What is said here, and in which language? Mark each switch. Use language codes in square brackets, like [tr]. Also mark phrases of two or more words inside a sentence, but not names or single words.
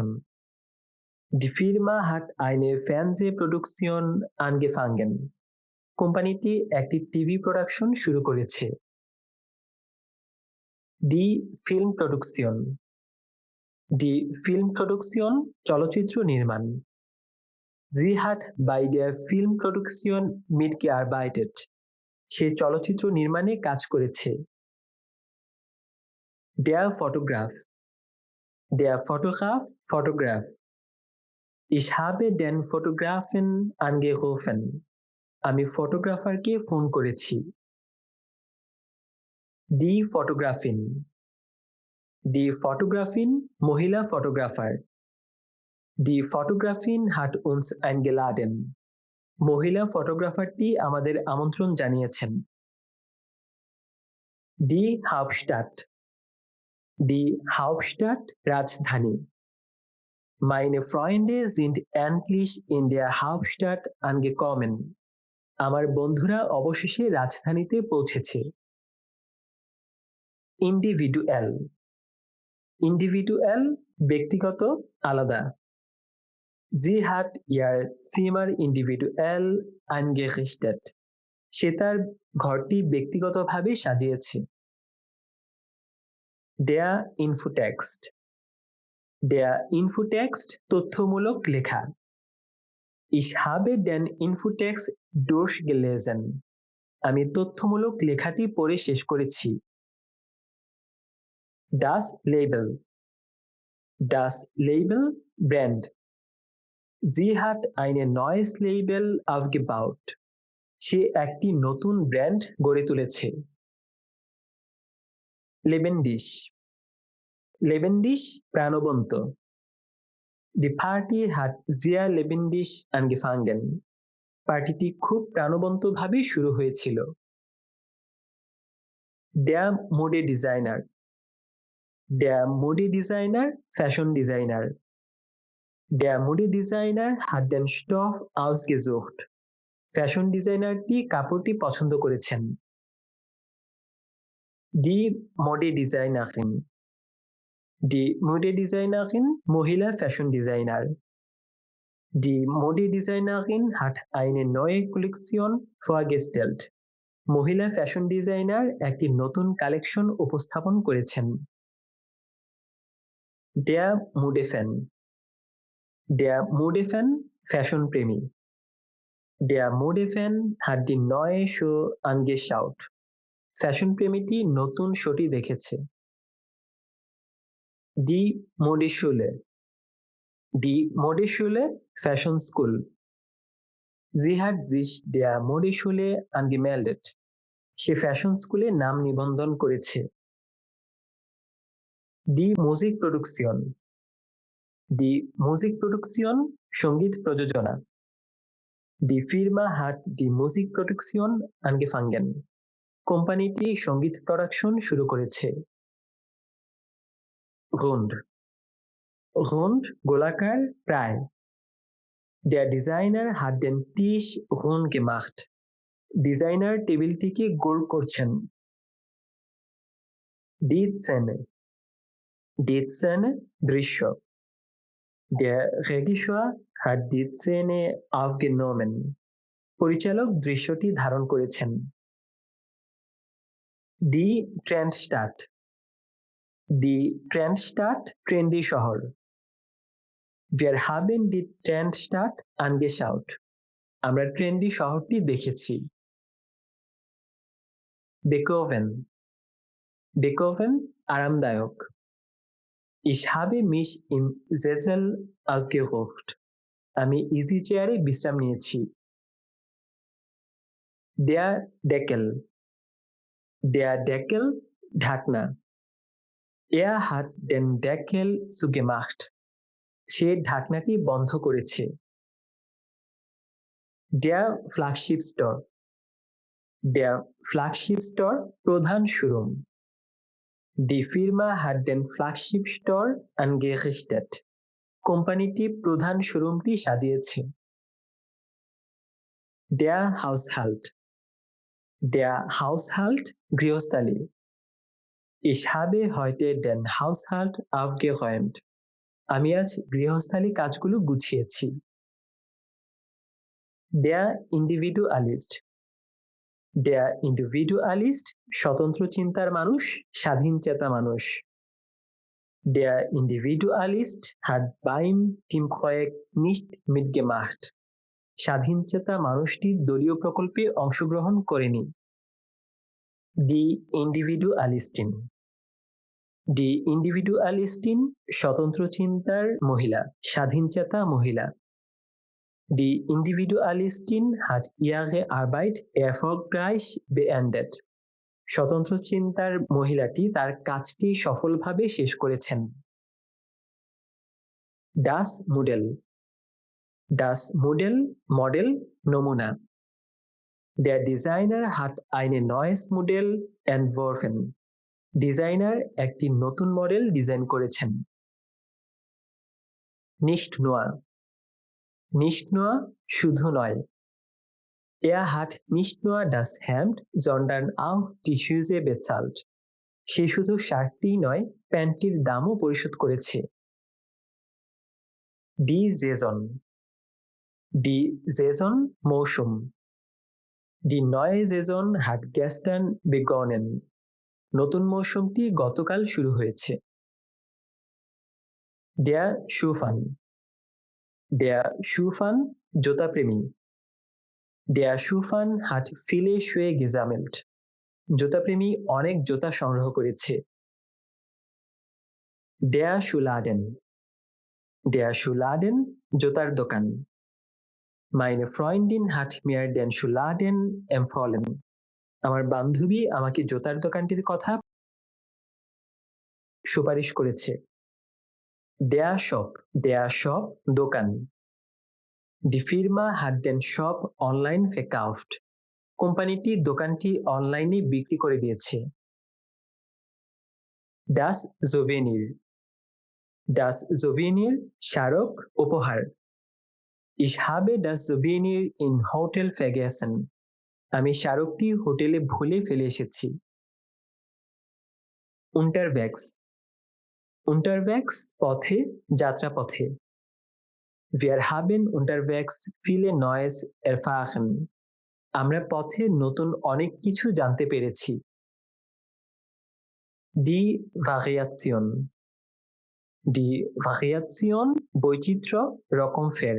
[de] Die Firma hat eine Fernsehproduktion angefangen. [bn] কোম্পানিটি একটি টিভি প্রোডাকশন শুরু করেছে। [de] Die Filmproduktion. Die Filmproduktion [bn] চলচ্চিত্র নির্মাণ। [de] Sie hat bei der Filmproduktion mitgearbeitet. [bn] সে চলচ্চিত্র নির্মাণে কাজ করেছে। [de] Der Fotograf. Der Fotograf Fotograf. Ich habe den Fotografen angerufen. [bn] আমি ফটোগ্রাফারকে ফোন করেছি। [de] Die Fotografin. Die Fotografin [bn] মহিলা ফটোগ্রাফার। [de] Die Fotografin hat uns eingeladen. [bn] মহিলা ফটোগ্রাফারটি আমাদের আমন্ত্রণ জানিয়েছেন। [de] Die Hauptstadt. Die Hauptstadt রাজধানী। Meine Freunde sind endlich in der Hauptstadt angekommen. [bn] আমার বন্ধুরা অবশেষে রাজধানীতে পৌঁছেছে। [de] Individual. Individual [bn] ব্যক্তিগত আলাদা। [de] Sie hat ihr Zimmer individuell eingerichtet. [bn] সে তার ঘরটি ব্যক্তিগতভাবে সাজিয়েছে। [de] Der Infotext. Der Infotext [bn] তথ্যমূলক লেখা। [de] Ich habe den Infotext durchgelesen. [bn] আমি তথ্যমূলক লেখাটি পড়ে শেষ করেছি। [de] Das Label. Das Label Brand. Sie hat ein neues Label aufgebaut. [bn] সে একটি নতুন ব্র্যান্ড গড়ে তুলেছে। [de] Lebendig. Lebendig প্রাণবন্ত। Die Party hat sehr lebendig angefangen. [bn] পার্টিটি খুব প্রাণবন্তভাবে শুরু হয়েছিল। [de] Der Modedesigner. Der Modedesigner [bn] ফ্যাশন ডিজাইনার। [de] Der Modedesigner hat den Stoff ausgesucht. [bn] ফ্যাশন ডিজাইনারটি কাপড়টি পছন্দ করেছেন। [de] Die Modedesignerin. Die Modedesignerin [bn] মহিলা ফ্যাশন ডিজাইনার। [de] Die Modedesignerin hat eine neue Kollektion vorgestellt. [bn] মহিলা ফ্যাশন ডিজাইনার একটি নতুন কালেকশন উপস্থাপন করেছেন। [de] Der Modefan. Der Modefan [bn] ফ্যাশন প্রেমী। [de] Der Modefan hat die neue Show angeschaut. [bn] ফ্যাশন প্রেমীটি নতুন শোটি দেখেছে। [de] Die Modeschule. Die Modeschule [bn] ফ্যাশন স্কুল। [de] Sie hat sich der Modeschule angemeldet. [bn] সে ফ্যাশন স্কুলে নাম নিবন্ধন করেছে। [de] Die Musikproduktion. Die Musikproduktion [bn] সঙ্গীত প্রযোজনা। [de] Die Firma hat die Musikproduktion angefangen. [bn] কোম্পানিটি সঙ্গীত প্রোডাকশন শুরু করেছে। [de] Rund. Rund [bn] গোলাকার প্রায়। [de] Der Designer hat den Tisch rund gemacht. [bn] ডিজাইনার টেবিলটিকে গোল করছেন। [de] Die Szene. Die Szene দৃশ্য। Der Regisseur hat die Szene aufgenommen. [bn] পরিচালক দৃশ্যটি ধারণ করেছেন। [de] Die Trendstadt. Die Trendstadt [bn] ট্রেন্ডি শহর। [de] Wir haben die Trendstadt angeschaut. [bn] আমরা ট্রেন্ডি শহরটি দেখেছি। বেকোভেন। বেকোভেন আরামদায়ক। [de] Ich habe mich im Sessel ausgeruht. [bn] আমি ইজি চেয়ারে বিশ্রাম নিয়েছি। [de] Der Deckel. Der Deckel ঢাকনা। Er hat den Deckel zugemacht. [bn] সে ঢাকনাটি বন্ধ করেছে। [de] Der Flagship Store. Der Flagship Store [bn] প্রধান শোরুম। [de] Die Firma hat den Flagship Store angerichtet. [bn] কোম্পানিটি প্রধান শোরুমটি সাজিয়েছে। [de] Der Haushalt. Der Haushalt গৃহস্থালী। Ich habe heute den Haushalt aufgeräumt. [bn] আমি আজ গৃহস্থালী কাজগুলো গুছিয়েছি। [de] Der Individualist. Der Individualist [bn] স্বতন্ত্র চিন্তার মানুষ, স্বাধীনচেতা মানুষ। [de] Der Individualist hat beim Teamprojekt nicht mitgemacht. [bn] স্বাধীনচেতা মানুষটি দলীয় প্রকল্পে অংশগ্রহণ করেনি। [de] Die Individualistin. Die Individualistin [bn] স্বতন্ত্র চিন্তার মহিলা, স্বাধীনচেতা মহিলা। [de] Die Individualistin hat ihre Arbeit erfolgreich beendet. [bn] স্বতন্ত্র চিন্তার মহিলাটি তার কাজটি সফলভাবে শেষ করেছেন। [de] Das Modell. Das Modell [bn] মডেল নমুনা। [de] Der Designer hat ein neues Modell entworfen. [bn] ডিজাইনার একটি নতুন মডেল ডিজাইন করেছেন। [de] Nicht nur. Nicht nur [bn] শুধু নয়। [de] Er hat nicht nur das Hemd, sondern auch die Hose bezahlt. [bn] সে শুধু শার্টটিই নয়, প্যান্টটির দামও পরিশোধ করেছে। [de] Die Saison. Die Saison মৌসুম। Die neue Saison hat gestern begonnen. [bn] নতুন মৌসুমটি গতকাল শুরু হয়েছে। [de] Der Schuhfan. Der Schuhfan জুতাপ্রেমী। Der Schuhfan hat viele Schuhe gesammelt. [bn] জুতাপ্রেমী অনেক জুতা সংগ্রহ করেছে। [de] Der Schuhladen. Der Schuhladen [bn] জুতার দোকান। [de] Meine Freundin hat mir den Schuhladen empfohlen. [bn] আমার বান্ধবী আমাকে জুতার দোকানটির কথা সুপারিশ করেছে। [de] Der Shop. Der Shop দোকান। Die Firma hat den Shop online verkauft. [bn] কোম্পানিটি দোকানটি অনলাইনে বিক্রি করে দিয়েছে। [de] Das Souvenir. Das Souvenir [bn] স্মারক উপহার। [de] Ich habe das Souvenir in Hotel vergessen. [bn] আমি স্মারকটি হোটেলে ভুলে ফেলে এসেছি। [de] Unterwegs. Unterwegs [bn] পথে, যাত্রাপথে। [de] Wir haben unterwegs viele Neues erfahren. [bn] আমরা পথে নতুন অনেক কিছু জানতে পেরেছি। [de] Die Variation. Die Variation [bn] বৈচিত্র্য, রকমফের।